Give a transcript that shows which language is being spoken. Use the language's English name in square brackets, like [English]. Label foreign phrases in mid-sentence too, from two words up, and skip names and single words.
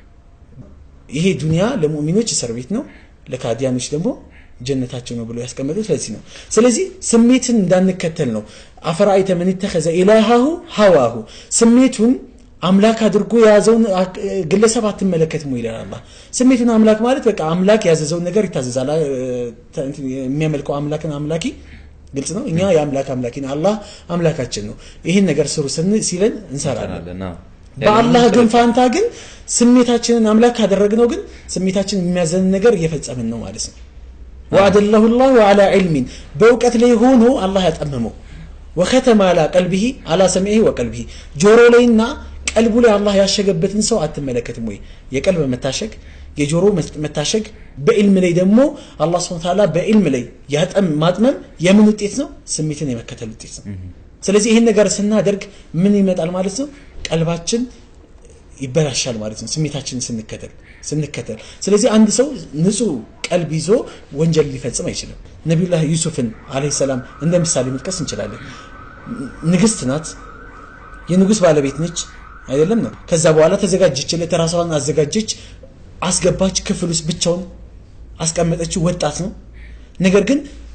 [Amharic] ይሄ ዱንያ ለሙእሚኖች እስር ቤት ነው ለካዲያኖች ደግሞ ጀነታቸው ነው ብሎ ያስቀመጡት ለዚህ ነው ስለዚህ ስሜትን እንዳንከተል ነው አፈራይተ [Arabic] من اتخذ إلهه هواه [Amharic] ስሜቱን አምላክ አድርጎ ያዘውን ግለሰብ አትመለከትም ይላል አላህ ስሜቱን አምላክ ማለት በቃ አምላክ ያዘዘውን ነገር ይታዘዛል የሚያመልከው አምላክን አምላኪ ግልጽ ነው እኛ የአምላክ አምላኪን አላህ አምላካችን ነው ይሄን ነገር ስሩ ሲለን እንሰራለን በአላህ ግን ፋንታ ግን ስሜታችንን አምላክ አደረግነው ግን ስሜታችን የሚያዘን ነገር እየፈጸምን ነው ማለት ነው وعد [Arabic] الله على علم [Amharic] በእውቀት ላይ ሆኖ አላህ ያጠመመው [Arabic] وختم على قلبه على سمعه وقلبه [Amharic] ጆሮ ላይና ቀልቡ ላይ አላህ ያሸገበትን ሰው አትመለከትም ወይ የቀልብ መታሸግ የጆሮ መታሸግ በኢልም ላይ ደግሞ አላህ [Arabic] سبحانه وتعالى [Amharic] በኢልም ላይ ማጥመም የምን ውጤት ነው ስሜትን የመከተል ውጤት ነው ስለዚህ ይሄን ነገር ስናደርግ ምን ይመጣል ማለት ነው ቀልባችን ይበላሻል ማለት ነው ስሜታችንን ስንከተል ስለዚህ አንድ ሰው ንጹህ ቀልብ ይዞ ወንጀል ሊፈጽም አይችልም ነብዩላህ ዩሱፍን [Arabic] عليه السلام [Amharic] እንደ ምሳሌ መጥቀስ እንችላለን ንግስት ናት የንጉስ ባለቤት ነች አይደለም ነው ከዛ በኋላ ተዘጋጀችለት ራሷን አዘጋጀች አስገባች ክፍል ውስጥ ብቻውን አስቀመጠችው ወጣት ነው ነገር ግን